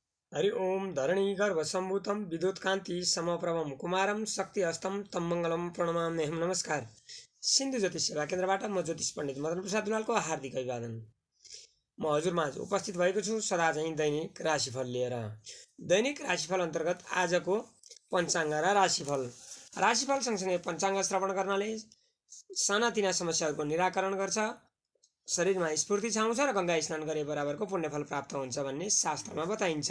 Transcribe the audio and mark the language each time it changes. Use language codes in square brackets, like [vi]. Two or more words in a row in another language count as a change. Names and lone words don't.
[sa] हरि ओम धरणी गर्भसम्भूतं विद्युत्कान्ति समप्रभं कुमारं शक्ति हस्तं तम मङ्गलं प्रणमाम्यहं। [ne] नमस्कार। सिन्धु ज्योतिष सेवा केन्द्रबाट म ज्योतिष पण्डित मदन प्रसाद दुलालको हार्दिक अभिवादन। म हजुरमाझ उपस्थित भएको छु सदा चाहिँ दैनिक राशिफल लिएर। दैनिक राशिफल अन्तर्गत आजको पञ्चाङ्ग र राशिफल सँगसँगै पञ्चाङ्ग श्रवण गर्नाले सानातिना समस्याहरूको निराकरण गर्छ, शरीरमा स्फूर्ति छाउँछ र गंगा स्नान गरे बराबरको पुण्यफल प्राप्त हुन्छ भन्ने शास्त्रमा बताइन्छ।